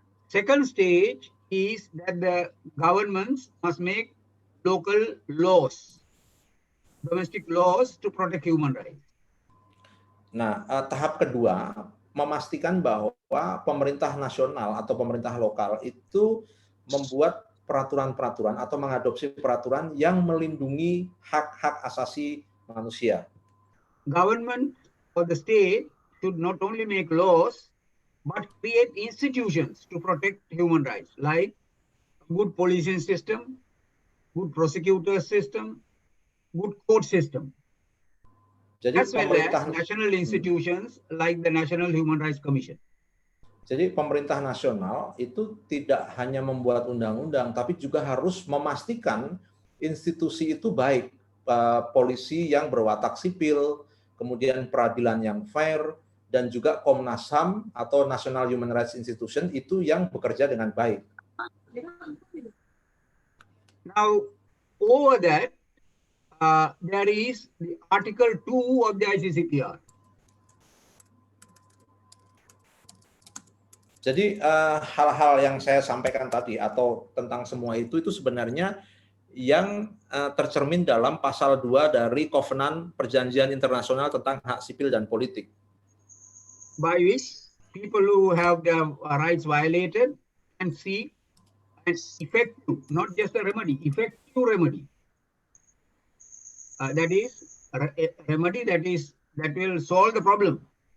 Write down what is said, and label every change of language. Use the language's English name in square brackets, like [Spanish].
[English] Second stage is that the governments must make local laws, domestic laws to protect human rights. [Indonesian] Nah, tahap kedua memastikan bahwa pemerintah nasional atau pemerintah lokal itu membuat peraturan-peraturan atau mengadopsi peraturan yang melindungi hak-hak asasi manusia. [English] Government or the state should not only make laws but create institutions to protect human rights, like good policing system, good prosecutor system, good court system, [Indonesian] Jadi [English] as well as [Indonesian] pemerintah [English] national institutions like the National Human Rights Commission. [Indonesian] Jadi pemerintah nasional itu tidak hanya membuat undang-undang, tapi juga harus memastikan institusi itu baik, polisi yang berwatak sipil, kemudian peradilan yang fair, dan juga Komnas HAM atau National Human Rights Institution itu yang bekerja dengan baik. [English] Now, over that, there is the Article 2 of the ICCPR. [Indonesian] Jadi hal-hal yang saya sampaikan tadi atau tentang semua itu sebenarnya yang tercermin dalam pasal 2 dari Kovenan Perjanjian Internasional tentang Hak Sipil dan Politik. [English] By which people who have their rights violated can seek an effective, not just a remedy, effective remedy. That is a remedy that will solve the problem.